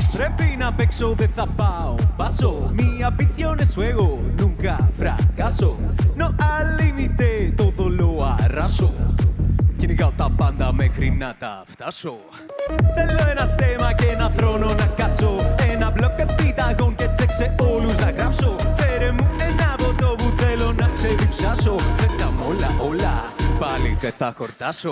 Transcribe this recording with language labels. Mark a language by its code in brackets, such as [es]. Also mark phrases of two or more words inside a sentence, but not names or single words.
[el] Πρέπει να παίξω, δεν θα πάω paso. [es] Mi ambición es juego, nunca fracaso. No al límite, todo lo arraso. [el] Κυνηγάω τα πάντα μέχρι να τα φτάσω. Θέλω ένα στέμα και ένα θρόνο να κάτσω. Ένα μπλοκ επιταγών και τσέξε όλους να γράψω. Φέρε μου ένα ποτό που θέλω να ξεδιψάσω. Πέτα μ' όλα, πάλι δεν θα χορτάσω.